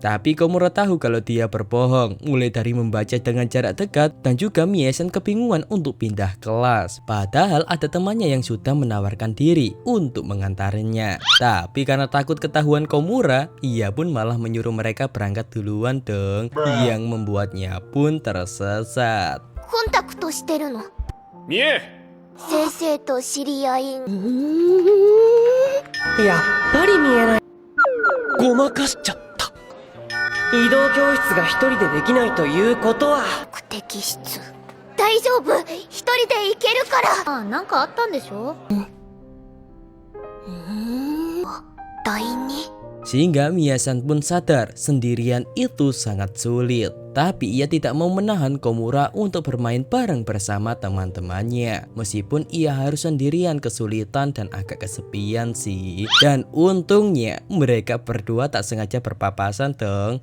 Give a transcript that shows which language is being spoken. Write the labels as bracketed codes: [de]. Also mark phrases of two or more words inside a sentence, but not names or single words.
[id] Tapi Komura tahu kalau dia berbohong, mulai dari membaca dengan jarak dekat dan juga Mie-san kebingungan untuk pindah kelas. Padahal ada temannya yang sudah menawarkan diri untuk mengantarnya. Tapi karena takut ketahuan Komura, ia pun malah menyuruh mereka berangkat duluan dong, yang membuatnya pun tersesat. [ja] コンタクトしてるの。見え先生と知り合い。やっぱり見えない。ごまかしちゃった。移動教室が一人でできないということは、目的室。大丈夫、一人で行けるから。なんかあったんでしょ？第二。 [id] Sehingga Mie-san pun sadar sendirian itu sangat sulit. Tapi ia tidak mau menahan Komura untuk bermain bareng bersama teman-temannya. Meskipun ia harus sendirian, kesulitan dan agak kesepian sih. Dan untungnya mereka berdua tak sengaja berpapasan dong.